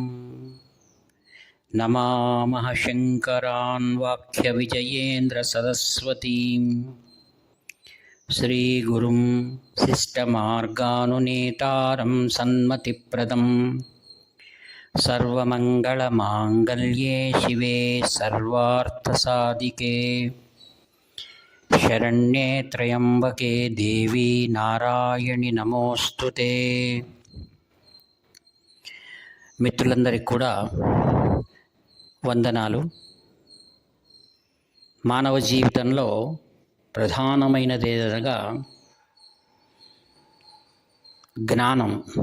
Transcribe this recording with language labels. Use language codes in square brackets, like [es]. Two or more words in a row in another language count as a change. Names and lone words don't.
[sa] नमामः शङ्करान् वाक्यविजयेन्द्रसरस्वतीं श्रीगुरुं शिष्टमार्गानुनेतारं सन्मतिप्रदं सर्वमङ्गलमाङ्गल्ये शिवे सर्वार्थसाधिके शरण्ये त्र्यम्बके देवी నారాయణి నమోస్తుతే। [te] మిత్రులందరికీ కూడా వందనాలు। మానవ జీవితంలో ప్రధానమైనది ఏదనగా జ్ఞానం।